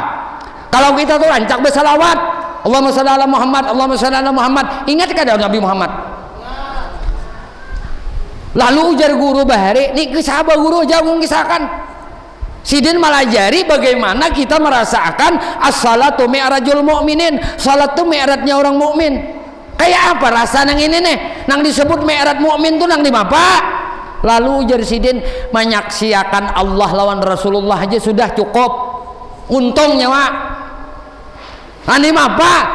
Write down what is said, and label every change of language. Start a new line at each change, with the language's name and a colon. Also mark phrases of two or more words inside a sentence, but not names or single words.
Banjar: Kalau kita tuh rancak bersalawat,
Arabic: اللهم صل على محمد اللهم صل على محمد,
Banjar: ingat kada Nabi Muhammad? Lalu ujar guru bahari, nih kisah guru jagung kisahkan. Sidin malajari bagaimana kita merasakan
Arabic: الصلاة معراج المؤمنين,
Indonesian: salat itu mi'rajnya orang mukmin.
Banjar: Kayak apa rasa nang ini nih? Nang disebut mi'raj mukmin tuh nang di apa? Lalu ujar Sidin, menyaksikan Allah lawan Rasulullah aja sudah cukup. Untungnya Wak. Nang apa?